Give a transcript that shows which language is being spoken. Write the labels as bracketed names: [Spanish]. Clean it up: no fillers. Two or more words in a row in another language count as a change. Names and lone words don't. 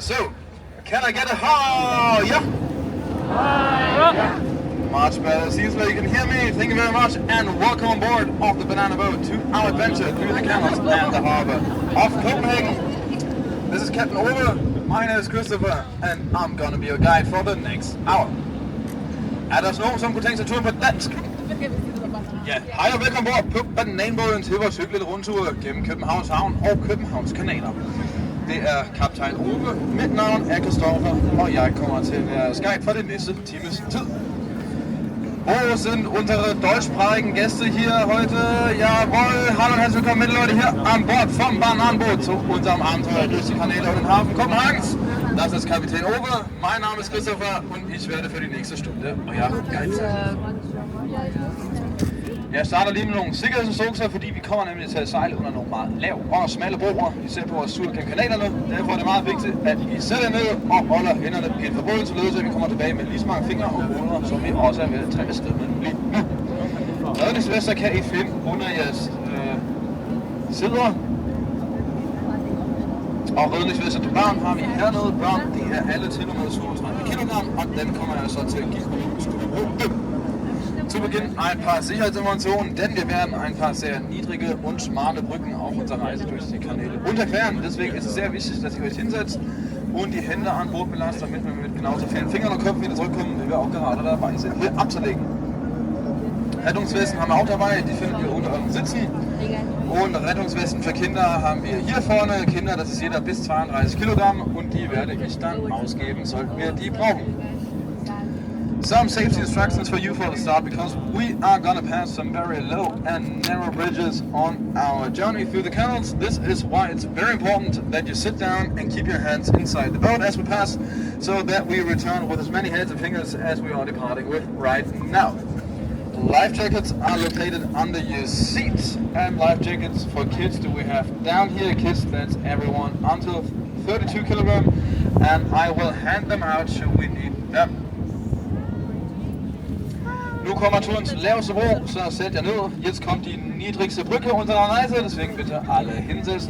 [English] So, can I get it higher? Much better. Seems like you can hear me. Thank you very much and welcome on board of the banana boat to our adventure through the canals and the harbor of Copenhagen. This is Captain Ove. My name is Christopher and I'm gonna be your guide for the next hour. [Danish] Er der nogen, som kunne tænke sig turen på dansk? Ja, hej og velkommen bord på bananbåden til vores hyggelige rundtur gennem Københavns Havn og Københavns kanaler. Det er kaptajn Ove, mit navn er Christoffer, og jeg kommer til at være guide for det næste times tid. [German] Wo sind unsere deutschsprachigen Gäste hier heute? Jawohl, hallo und herzlich willkommen, Leute, hier an Bord vom Bananenboot zu unserem Abenteuer durch die Kanäle und den Hafen Kopenhagens. Das ist Kapitän Ove, mein Name ist Christopher und ich werde für die nächste Stunde euer Guide sein. [Danish] Jeg starter lige med nogle sikkerhedsinstrukser, fordi vi kommer nemlig til at sejle under nogle meget lave og smalle broer, især på vores tur gennem kanalerne. Derfor er det meget vigtigt, at I sætter ned og holder hænderne inden for båden, således at vi kommer tilbage med lige så mange fingre og hoveder, som vi også er ved at tage afsted med lige nu. Redningsvester kan I finde under jeres sæder. Og redningsvester til børn har vi hernede. Børn, det er alle til og med 32 kg, og den kommer jeg så til at give ud. [German] Zu Beginn ein paar Sicherheitsinformationen, denn wir werden ein paar sehr niedrige und schmale Brücken auf unserer Reise durch die Kanäle unterqueren. Deswegen ist es sehr wichtig, dass ihr euch hinsetzt und die Hände an Bord belasst, damit wir mit genauso vielen Fingern und Köpfen wieder zurückkommen, wie wir auch gerade dabei sind, hier abzulegen. Rettungswesten haben wir auch dabei, die findet ihr unter euren Sitzen. Und Rettungswesten für Kinder haben wir hier vorne. Kinder, das ist jeder bis 32 Kilogramm und die werde ich dann ausgeben, sollten wir die brauchen. [English] Some safety instructions for you for the start, because we are gonna pass some very low and narrow bridges on our journey through the canals. This is why it's very important that you sit down and keep your hands inside the boat as we pass, so that we return with as many heads and fingers as we are departing with right now. Life jackets are located under your seats, and life jackets for kids do we have down here. Kids, that's everyone until 32 kilogram, and I will hand them out should we need them. [Danish] Nu kommer turen til laveste bro, så sæt jer ned. [German] Jetzt kommt die niedrigste Brücke unserer Reise, deswegen bitte alle hinsetzen.